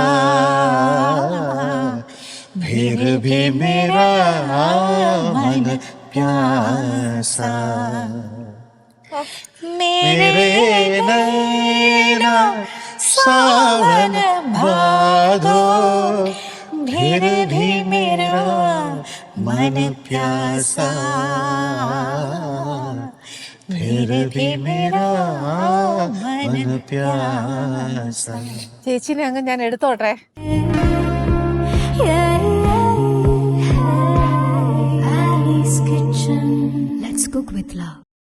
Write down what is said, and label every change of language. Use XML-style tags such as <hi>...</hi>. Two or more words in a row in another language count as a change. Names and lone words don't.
<hi>फिर भी मेरा मन प्यासा मेरे नैना सावन भादों फिर भी मेरा मन प्यासा फिर भी मेरा मन प्यासा.</hi> <ml>ചേച്ചിനെ അങ്ങ് ഞാൻ എടുത്തോട്ടെ.</ml> <en>Ali's Kitchen. Let's cook with love.</en>